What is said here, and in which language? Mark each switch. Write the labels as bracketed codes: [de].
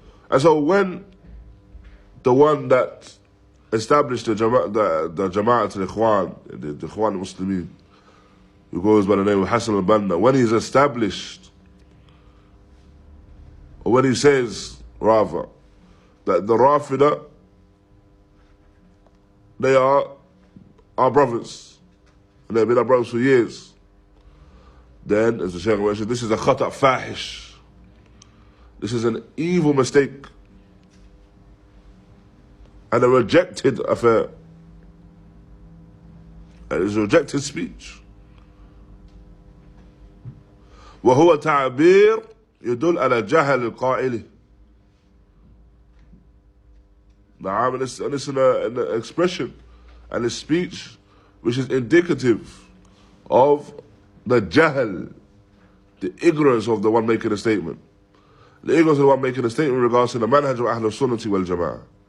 [en] And so when the one that established the Jama'at al-Ikhwan, the Ikhwan Muslimin, who goes by the name of Hassan al-Banna, when he's established, or when he says, rather, that the Rafidah, they are our brothers, and they've been our brothers for years, then, as the Shaykh mentioned, this is a khata' fahish. This is an evil mistake and a rejected affair. And it is a rejected speech. [ar] وهو تعبير يدل على جهل القائل. [en] And it's an expression and a speech which is indicative of the jahl, the ignorance of the one making a statement. The ignorance of the one making a statement in regards to the manhaj of Ahlul Sunnah wal Jama'ah.